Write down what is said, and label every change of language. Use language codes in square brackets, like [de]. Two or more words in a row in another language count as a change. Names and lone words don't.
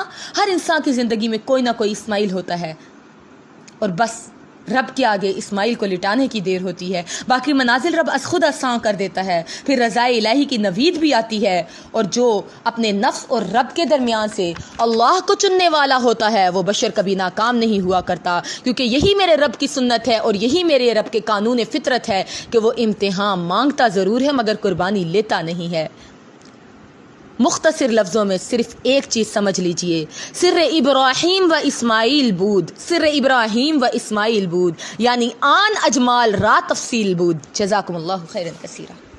[ur] ہر انسان کی زندگی میں کوئی نہ کوئی اسماعیل ہوتا ہے، اور بس رب کے آگے اسماعیل کو لٹانے کی دیر ہوتی ہے، باقی منازل رب از خود آسان کر دیتا ہے، پھر رضائے الہی کی نوید بھی آتی ہے، اور جو اپنے نفس اور رب کے درمیان سے اللہ کو چننے والا ہوتا ہے وہ بشر کبھی ناکام نہیں ہوا کرتا، کیونکہ یہی میرے رب کی سنت ہے اور یہی میرے رب کے قانون فطرت ہے کہ وہ امتحان مانگتا ضرور ہے مگر قربانی لیتا نہیں ہے۔ مختصر لفظوں میں صرف ایک چیز سمجھ لیجئے، [fa] سر ابراہیم و اسماعیل بود، سر ابراہیم و اسماعیل بود، یعنی آن اجمال را تفصیل بود۔ [ar] جزاکم اللہ خیرا کثیرا۔